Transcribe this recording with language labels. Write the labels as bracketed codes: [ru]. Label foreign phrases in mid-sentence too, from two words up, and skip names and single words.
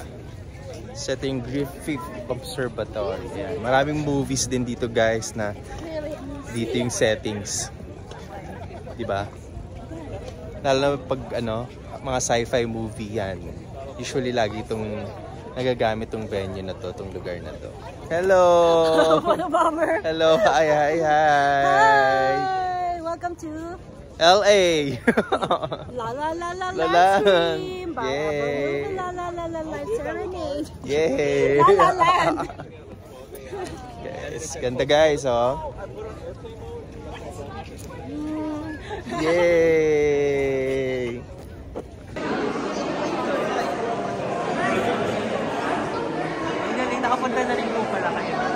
[tl] So ito yung Griffith Observatory. Ayan. Maraming movies din dito guys na dito yung settings. Diba? Lalo na pag ano, mga [en] sci-fi movie [tl] yan. Usually lagi itong nagagamit tong venue na to, tong lugar na to. [en] Hello! What a bummer! Hello! Hi! Hi! Welcome to LA! La la la la La la. live stream! Yay. La la la la live serenade! Yay! La la land! [tl] Yes, ganda guys, oh. Yay! Galing, nakapunta na rin po pala kayo.